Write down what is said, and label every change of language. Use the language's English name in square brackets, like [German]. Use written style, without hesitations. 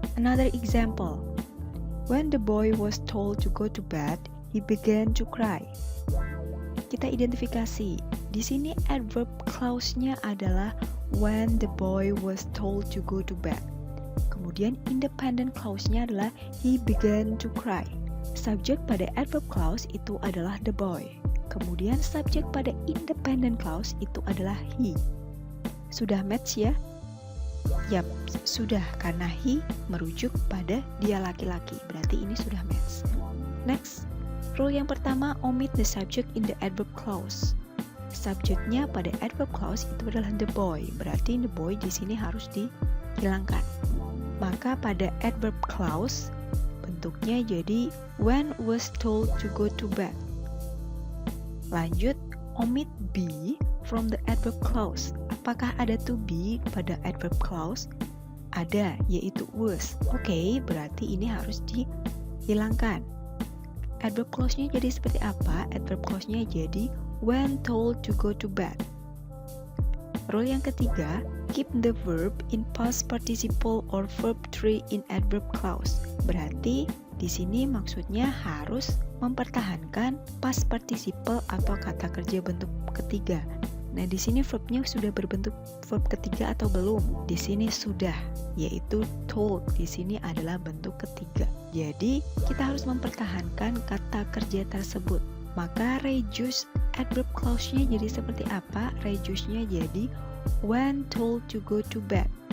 [English] Another example. When the boy was told to go to bed, he began to cry. [Indonesian] Kita identifikasi. Di sini [English] adverb clause-nya [Indonesian] adalah [English] when the boy was told to go to bed. [Indonesian] Kemudian [English] independent clause-nya [Indonesian] adalah [English] he began to cry. [Indonesian] Subjek pada adverb clause itu adalah [English] the boy. [Indonesian] Kemudian subjek pada independent clause itu adalah he. Sudah match ya? Yap, sudah, karena he merujuk pada dia laki-laki. Berarti ini sudah match. [English] Next, rule [Indonesian] yang pertama, [English] omit the subject in the adverb clause. [Indonesian] Subjeknya pada adverb clause itu adalah [English] the boy. [Indonesian] Berarti [English] the boy [Indonesian] di sini harus dihilangkan. Maka pada adverb clause bentuknya jadi [English] when was told to go to bed. Lanjut, omit be from the adverb clause. [Indonesian] Apakah ada to be pada adverb clause? Ada, yaitu was. Oke, berarti ini harus dihilangkan. Adverb clause-nya jadi seperti apa? [English] Adverb clause-nya [Indonesian] jadi [English] when told to go to bed. Rule [Indonesian] yang ketiga, [English] keep the verb in past participle or verb 3 in adverb clause. [Indonesian] Berarti di sini maksudnya harus mempertahankan past participle atau kata kerja bentuk ketiga. Nah, di sini verbnya sudah berbentuk verb ketiga atau belum? Di sini sudah, yaitu told. Di sini adalah bentuk ketiga. Jadi, kita harus mempertahankan kata kerja tersebut. Maka reduce adverb clause-nya jadi seperti apa? [English] Reduce-nya [Indonesian] jadi [English] when told to go to bed.